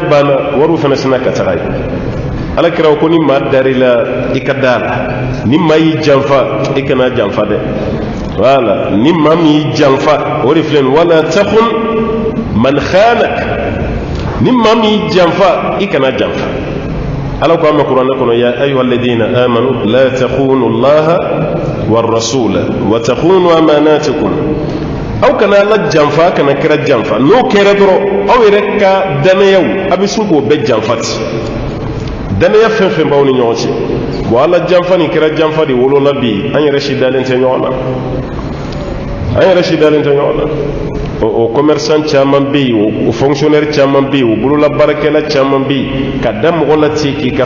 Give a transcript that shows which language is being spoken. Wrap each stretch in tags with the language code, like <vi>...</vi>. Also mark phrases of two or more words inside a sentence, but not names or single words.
<bm>banna wariw fana sina ka taga ye alakira ko ni maa dar'i la i ka da la ni maa y'i janfa i kana janfa dɛ voilà ni maa min y'i janfa o de filɛ nin</bm> <ar>ولا تخن من خانك</ar> <bm>ni maa min y'i janfa i kana janfa ala ko an ma kuranɛ kɔnɔ</bm> <ar>يا أيها الذين آمنوا لا تخونوا الله والرسول وتخونوا أماناتكم</ar> <bm>aw kana ala janfa kana kira janfa n'o kɛra dɔrɔn aw yɛrɛ ka danayaw a bɛ sun k'o bɛɛ janfati danaya fɛn fɛn b'aw ni ɲɔgɔn cɛ bon ala janfa ni kira janfa de wolola bi an yɛrɛ si dalen tɛ ɲɔgɔn na o commerçant caman bɛ yen o fonctionnaire caman bɛ yen o bololabaarakɛla caman bɛ yen ka da mɔgɔ la ten k'i ka</bm>